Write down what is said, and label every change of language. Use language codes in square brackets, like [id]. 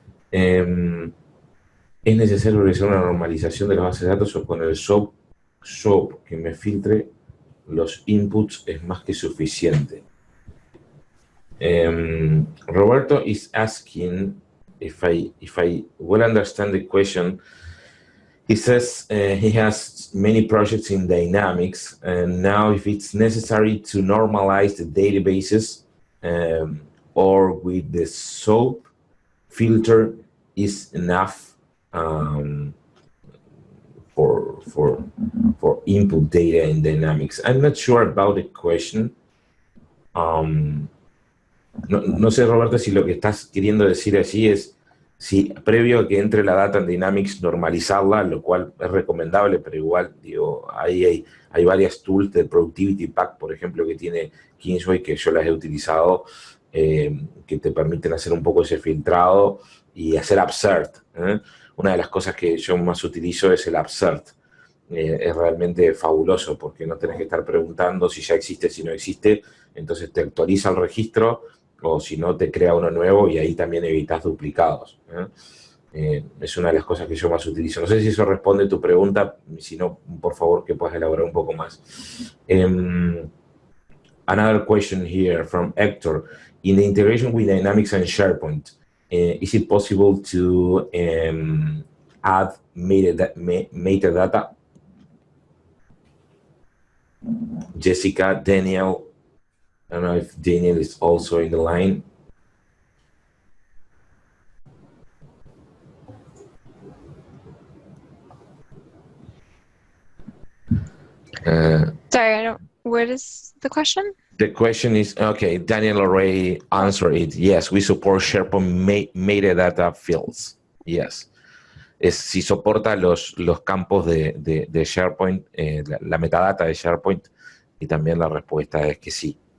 [es] ¿Es necesario realizar una normalización de las bases de datos o con el SOAP que me filtre los inputs es más que suficiente? [en] Roberto is asking, if I well understand the question, he says he has many projects in Dynamics, and now if it's necessary to normalize the databases or with the SOAP filter is enough for input data in Dynamics. I'm not sure about the question. [es] No sé, Roberto, si lo que estás queriendo decir allí es si previo a que entre la data en Dynamics normalizarla, lo cual es recomendable, pero igual, digo, hay varias tools de Productivity Pack, por ejemplo, que tiene Kingsway, que yo las he utilizado, que te permiten hacer un poco ese filtrado y hacer upsert. Una de las cosas que yo más utilizo es el upsert. Es realmente fabuloso porque no tenés que estar preguntando si ya existe, si no existe, entonces te actualiza el registro o si no te crea uno nuevo y ahí también evitas duplicados. Es una de las cosas que yo más utilizo. No sé si eso responde a tu pregunta, si no, por favor, que puedas elaborar un poco más. [en] Another question here from Hector. In the integration with Dynamics and SharePoint, is it possible to add metadata? Jessica, Daniel, I don't know if Daniel is also in the line. Sorry, I don't. What is the question? The question is, okay, Daniel already answered it. Yes, we support SharePoint metadata fields. Yes. [es] Es si soporta los campos de SharePoint, la metadata de SharePoint, y también la respuesta es que sí.